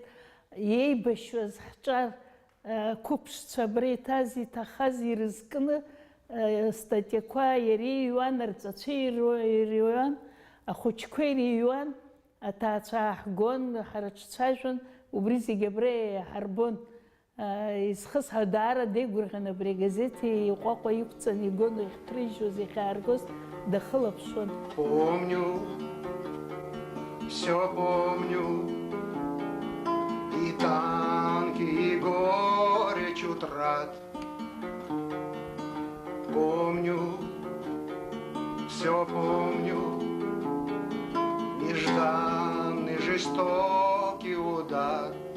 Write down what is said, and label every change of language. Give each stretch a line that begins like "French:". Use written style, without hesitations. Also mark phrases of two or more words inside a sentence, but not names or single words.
Abkhazian: Иеибашьуаз ҳҿар қәыԥшцәа абра иҭаз, иҭахаз ирызкны статиақәа иара иҩуан, арҵацәа ирҩуан, ахәыҷқәа ирҩуан, аҭаацәа ааҳгон, ҳарҿцәажәон, убри зегьы абра иаҳарбон. Изхысҳәо даара деигәырӷьан абри агазеҭ иҟәаҟәа иқәҵаны игон, иахьҭрыжьуаз, иахьааргоз дахылаԥшуан.
Russian: Помню, все помню, и танки, и горечь утрат. Помню, все помню, нежданный жестокий удар.